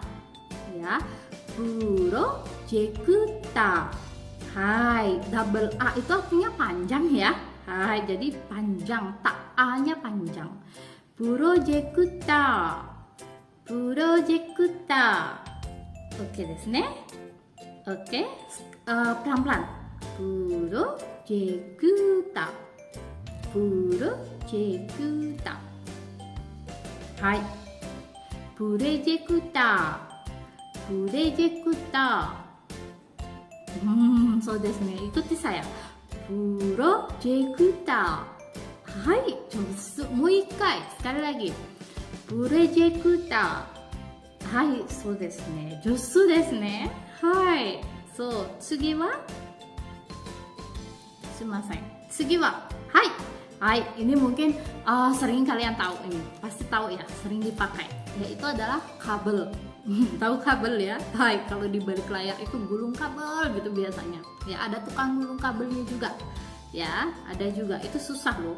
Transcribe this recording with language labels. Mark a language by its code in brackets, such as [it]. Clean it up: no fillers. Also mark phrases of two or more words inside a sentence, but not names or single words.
[id] Ya, projector. Hai, [en] double A [id] itu artinya panjang ya. Hai, jadi panjang, tak A-nya panjang. Projector. Projector. [ja] オーケーですね. [id] Oke, pelan-pelan. Projector. Projector. Hai. Projector. Projector. [ja] そうですね. [id] Ikuti saya. Projector. Hai, [ja] もう一回。 [id] sekali lagi. Projector. Hai, [ja] そうですね。上手ですね。はい。そう、次はすみません。次は、はい。 [id] Hai, ini mungkin sering kalian tahu ini. Pasti tahu ya, sering dipakai. Yaitu adalah kabel. Tahu kabel ya? Hai, kalau di balik layar itu gulung kabel gitu biasanya. Ya, ada tukang gulung kabelnya juga. Ya, ada juga. Itu susah loh.